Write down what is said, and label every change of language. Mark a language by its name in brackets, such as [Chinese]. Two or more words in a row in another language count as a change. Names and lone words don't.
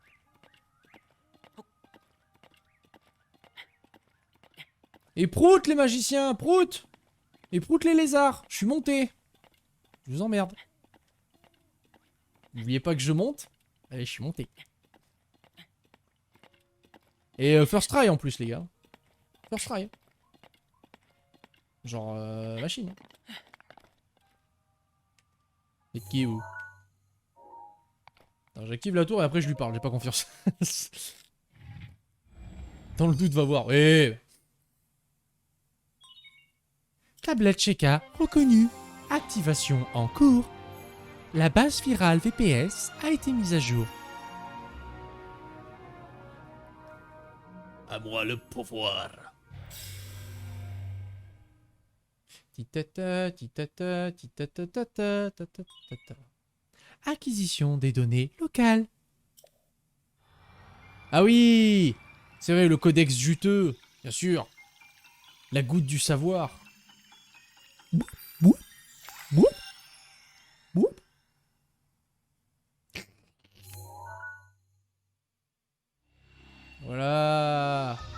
[French] Et prout les magiciens, prout! Et prout les lézards, je suis monté. Je vous emmerde. N'oubliez pas que je monte. Allez, je suis monté. Et [English] first try [French] en plus les gars. [English] First try. [French] Genre machine. Et qui est où? J'active la tour et après je lui parle, j'ai pas confiance. Dans le doute, va voir. Eh. Tablette Sheka reconnue. Activation en cours. La base virale VPS a été mise à jour. À moi le pouvoir. Titata, titata, titata, tata, tata, tata. Acquisition des données locales. Ah oui, c'est vrai, le codex juteux, bien sûr. La goutte du savoir. Boup, boup, boup, boup. Voilà.